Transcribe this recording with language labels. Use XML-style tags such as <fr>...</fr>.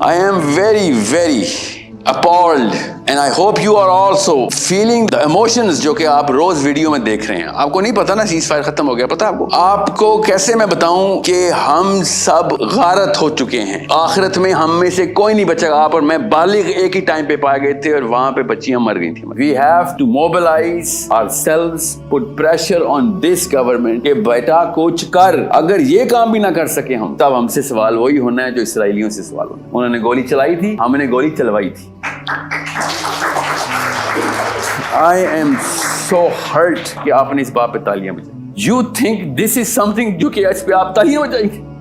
<en>I am very very appalled and I hope you are also feeling the emotions</en> <hi>जो कि आप रोज video में देख रहे हैं। आपको नहीं पता ना सीज फायर खत्म हो गया, पता आपको? आपको कैसे मैं बताऊं कि हम सब गारत हो चुके हैं। आखिरत में हम में से कोई नहीं बचेगा। आप और मैं बालिग एक ही टाइम पे पाए गए थे और वहां पे बच्चियां मर गई थी।</hi> <en>We have to mobilize ourselves, put pressure on this government</en> <hi>कि बेटा कुछ कर। अगर ये काम भी ना कर सके हम, तब हमसे सवाल वही होना है जो इसराइलियों से सवाल होना है। उन्होंने गोली चलाई थी, हमने गोली चलवाई थी।</hi> <en>I am so hurt</en> <hi>कि आपने इस बात पे तालियां बजाई।</hi> <en>You think this is something</en> <hi>जो कि इस पे आप तालियां बजाएंगे?</hi>